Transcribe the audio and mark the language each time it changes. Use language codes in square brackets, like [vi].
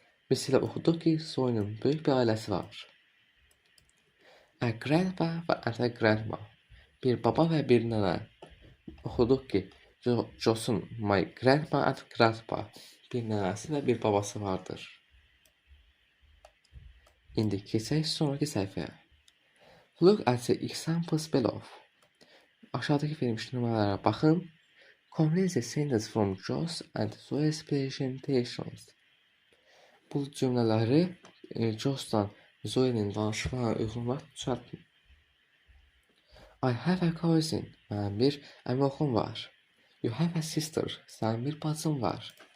[az] Biz elə oxuduq ki, Zoe'nin böyük bir ailəsi var. [en] A grandpa and a grandma. [az] Bir baba və bir nənə. Oxuduq ki, Joe'sun [en] my grandma and grandpa. [az] Bir nənəsi və bir babası vardır. İndi keçək sonraki səhifəyə. [en] Look at the examples below. [az] Aşağıdakı verilmiş nümunələrə baxın. [en] Complete the sentence from Joe's and Zoe's presentations. [az] Bu cümlələri Joe'dan Zoe'nin danışıqlarına uyğun olaraq düzəltin. [en] I have a cousin. [az] Mənim bir əmioxlum var. [en] You have a sister. [az] Sənin bir bacın var.